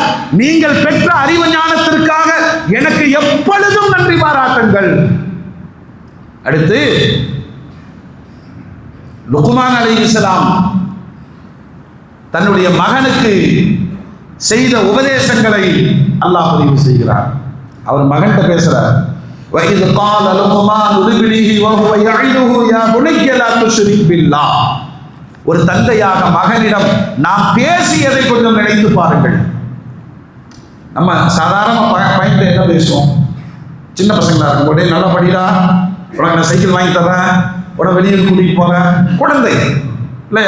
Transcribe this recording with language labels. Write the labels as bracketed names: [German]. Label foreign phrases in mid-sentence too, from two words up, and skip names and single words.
[Tamil] நீங்கள் பெற்ற அறிவு ஞானத்திற்காக எனக்கு எப்பொழுதும் நன்றி பாராட்டுங்கள். அடுத்து லுக்மான் அலைஹிஸ்ஸலாம் தன்னுடைய மகனுக்கு செய்த உபதேசங்களை அல்லாஹ் பதிவு செய்கிறார். அவர் மகன்கிட்ட பேசுறார். [Arabic] وَإِذْ قَالَ لُقْمَانُ لِابْنِهِ وَهُوَ يَعِظُهُ يَا بُنَيَّ لَا تُشْرِكْ بِاللَّهِ [Tamil] ஒரு தந்தையாக மகனிடம் நாம் பேசியதை கொஞ்சம் நினைத்து பாருங்கள். நம்ம சாதாரண பையன்கிட்ட என்ன பேசுவோம்? சின்ன பசங்களா இருக்கும் போதே நல்லா படிடா, உனக்கு நான் சைக்கிள் வாங்கி தர்றேன், உடனே வெளியில் கூட்டிகிட்டு போகிறேன், குழந்தை இல்லையா?